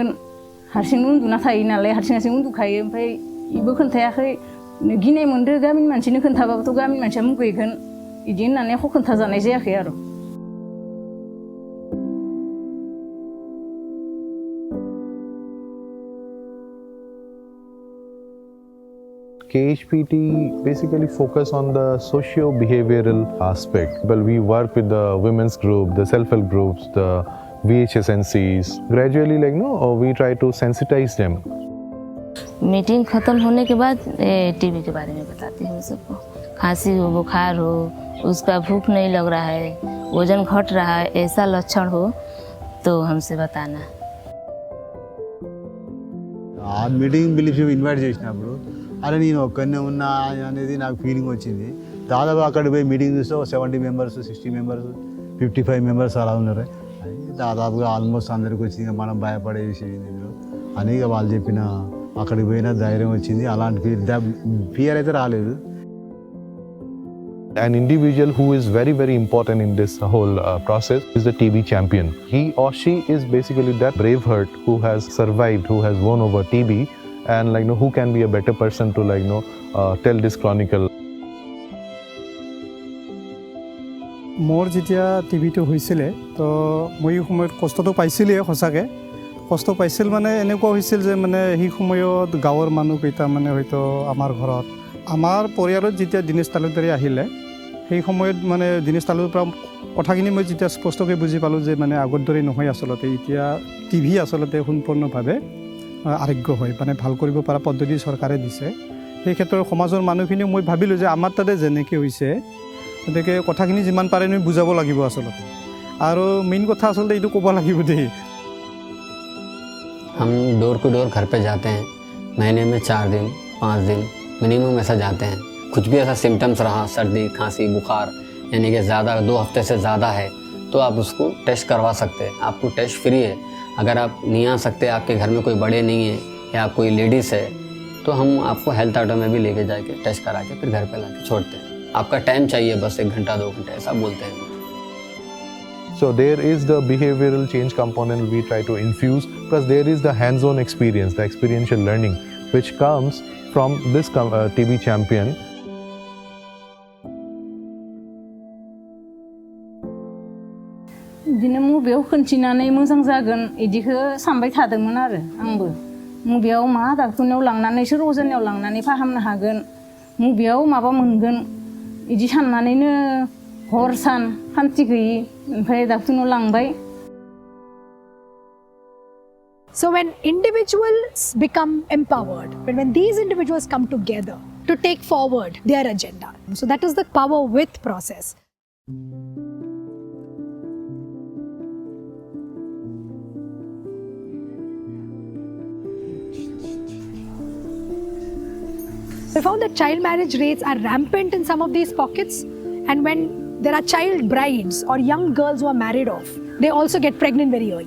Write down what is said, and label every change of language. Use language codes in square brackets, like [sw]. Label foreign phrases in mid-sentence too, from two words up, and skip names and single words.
[brx] हारसिंनो उन्दुना थायो नालाय, हारसिं उन्दुखायो. ओमफ्राय इबो खोन्थायाखै. गिनाय मोनदो, गामिनि मानसिनो खोन्थाबाबोथ' गामिनि मानसिया मुगैगोन बिदि होननानै एख' खोन्थाजानाय जायाखै आरो. [en] KHPT basically focus on the socio-behavioral aspect. Well, we work with the women's group, the self-help groups, the VHSNCs. Gradually, we try to sensitize them. [hi] मीटिंग ख़त्म होने के बाद TB के बारे में बताती हूँ सबको. खांसी हो, बुखार हो, उसका भूख नहीं लग रहा है, वजन घट रहा है, ऐसा लक्षण हो तो हमसे बताना. [te] ఆ మీటింగ్ పిలిచి ఇన్వైట్ చేసినప్పుడు అరే నేను ఒక్కనే ఉన్నా అనేది నాకు ఫీలింగ్ వచ్చింది. దాదాపు అక్కడికి పోయి మీటింగ్ చూస్తే 70 మెంబర్స్, 60 మెంబర్స్, 55 మెంబర్స్ అలా ఉన్నారు. దాదాపుగా ఆల్మోస్ట్ అందరికి వచ్చింది. మనం భయపడే విషయం ఇందులో అని వాళ్ళు చెప్పిన అక్కడికి పోయిన ధైర్యం వచ్చింది. అలాంటి ఫియర్ అయితే రాలేదు. [en] An individual who is very, very important in this whole process is the TB champion. He or she is basically that brave heart who has survived, who has won over TB, and who can be a better person to tell this chronicle. [as] মোৰ যেতিয়া টিভিটো হৈছিলে তো মই এই সময়ত কষ্টটো পাইছিলেই, সঁচাকৈ কষ্ট পাইছিল। মানে এনেকুৱা হৈছিল যে সেই সময়ত গাঁৱৰ মানুহকেইটা হয়তো আমাৰ ঘৰত, আমাৰ পৰিয়ালত যেতিয়া দীনেশ তালুকদাৰী আহিলে সেই সময়ত দীনেশ তালুকদাৰৰ পৰা কথাখিনি মই যেতিয়া স্পষ্টকৈ বুজি পালোঁ যে আগৰ দৰে নহয় আচলতে। এতিয়া টিভি আচলতে সম্পূৰ্ণভাৱে আৰোগ্য হয়, ভাল কৰিব পৰা পদ্ধতি চৰকাৰে দিছে। সেই ক্ষেত্ৰত সমাজৰ মানুহখিনিও মই ভাবিলোঁ যে আমাৰ তাতে যেনেকৈ হৈছে গতিকে কথাখিনি যিমান পাৰে আমি বুজাব লাগিব আচলতে। আৰু মেইন কথা আচলতে এইটো ক'ব লাগিব দেই। [hi] हम [en] door to door [hi] घर पे जाते हैं, महीने में 4 दिन 5 दिन मिनिमम ऐसा जाते हैं। कुछ भी ऐसा सिम्टम्स रहा, सर्दी खांसी बुखार यानी कि ज़्यादा 2 हफ्ते से ज़्यादा है तो आप उसको टेस्ट करवा सकते हैं। आपको टेस्ट फ्री है। अगर आप नहीं आ सकते, आपके घर में कोई बड़े नहीं है या कोई लेडीज़ है, तो हम आपको [en] health auto [hi] में भी लेके जाके टेस्ट करा के फिर घर पे ला के छोड़ते हैं। आपका टाइम चाहिए बस 1 घंटा 2 घंटे, ऐसा बोलते हैं। [en] So there is the behavioral change component we try to infuse, plus there is the hands-on experience, the experiential learning, which comes from this TB champion. [brx] बिदिनो मुभियाव खिन्थिनानै मोजां जागोन इदिखौ सानबाय थादोंमोन आरो आंबो। मुभियाव मा डाक्टरनियाव लांनानै सोर अजानियाव लांनानै फाहामनो हागोन, मुभियाव माबा मोनगोन इदि साननानैनो हर सान खान्थि गैयि ओमफ्राय डाक्टरनाव लांबाय। [en] So when individuals become empowered, when these individuals come together to take forward their agenda, so that is the power with process. We found that child marriage rates are rampant in some of these pockets, and when there are child brides or young girls who are married off, they also get pregnant very early.